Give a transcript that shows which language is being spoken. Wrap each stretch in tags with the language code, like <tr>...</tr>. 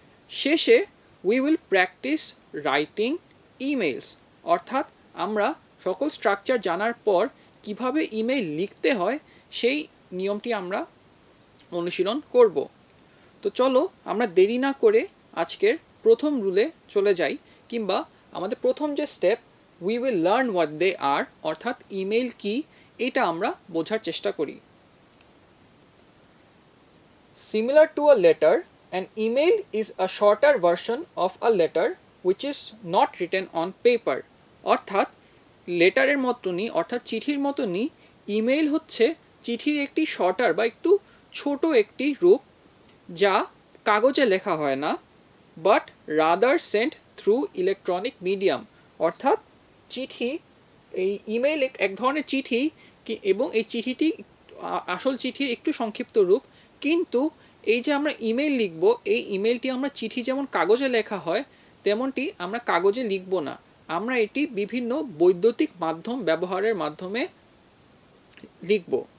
<bn>শেষে</bn> <en>we will practise writing emails,</en> <bn>অর্থাৎ আমরা সকল স্ট্রাকচার জানার পর কিভাবে ইমেল লিখতে হয় সেই নিয়মটি আমরা অনুশীলন করব। তো চলো আমরা দেরি না করে আজকের প্রথম রুলে চলে যাই, কিংবা আমাদের প্রথম যে step</bn> <en>we will learn what they are,</en> <bn>অর্থাৎ ইমেল কি এটা আমরা বোঝার চেষ্টা করি।</bn> <en>Similar to a letter, an email is a shorter version of a letter which is not written on paper.</en> <bn>অর্থাৎ লেটারের মতনই, অর্থাৎ চিঠির মতনই ইমেল হচ্ছে চিঠির একটি শর্টার বা একটু ছোট একটি রূপ, যা কাগজে লেখা হয় না,</bn> <en>But rather sent through electronic medium.</en> <bn>অর্থাৎ চিঠি, এই ইমেল এক ধরনের চিঠি, এবং এই চিঠিটি আসল চিঠির একটু সংক্ষিপ্ত রূপ, কিন্তু এই যে আমরা ইমেল লিখব, এই ইমেলটি আমরা চিঠি যেমন কাগজে লেখা হয় তেমনটি আমরা কাগজে লিখব না, আমরা এটি বিভিন্ন বৈদ্যুতিক মাধ্যম ব্যবহারের মাধ্যমে লিখব।</bn>